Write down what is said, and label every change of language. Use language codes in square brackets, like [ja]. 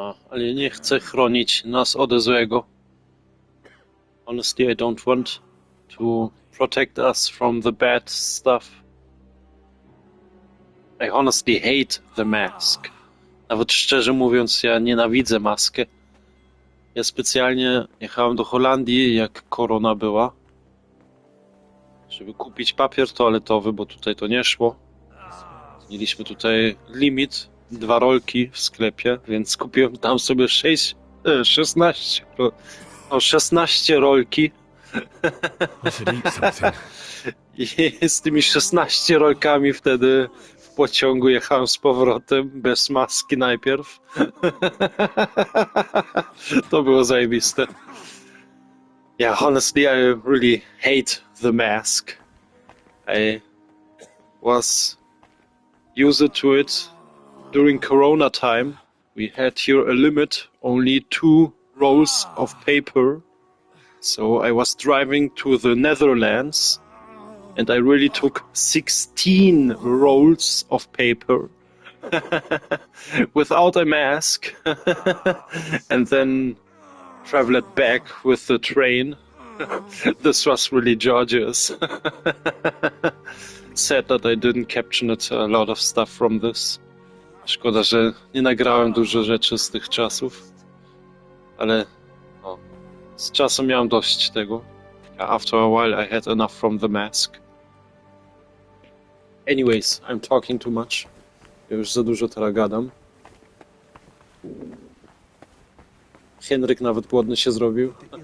[pl] Ale nie chcę chronić nas od złego. [en] Honestly, I don't want to protect us from the bad stuff. I honestly hate the mask. [pl] Nawet szczerze mówiąc, ja nienawidzę maskę. Ja specjalnie jechałem do Holandii, jak korona była, żeby kupić papier toaletowy, bo tutaj to nie szło. Mieliśmy tutaj limit, 2 rolki w sklepie, więc kupiłem tam sobie 16 rolki. I z tymi 16 rolkami wtedy w pociągu jechałem z powrotem, bez maski najpierw. To było zajebiste. [en] Yeah, honestly, I really hate the mask. I was used to it during Corona time. We had here a limit, only 2 rolls of paper. So I was driving to the Netherlands and I really took 16 rolls of paper without a mask and then traveled back with the train. This was really gorgeous. Sad that I didn't capture a lot of stuff from this. [pl] Szkoda, że nie nagrałem dużo rzeczy z tych czasów, ale no, z czasem miałem dość tego. [en] After a while I had enough from the mask. Anyways, I'm talking too much. [pl] Ja już za dużo teraz gadam. Hernryk nawet głodny się zrobił.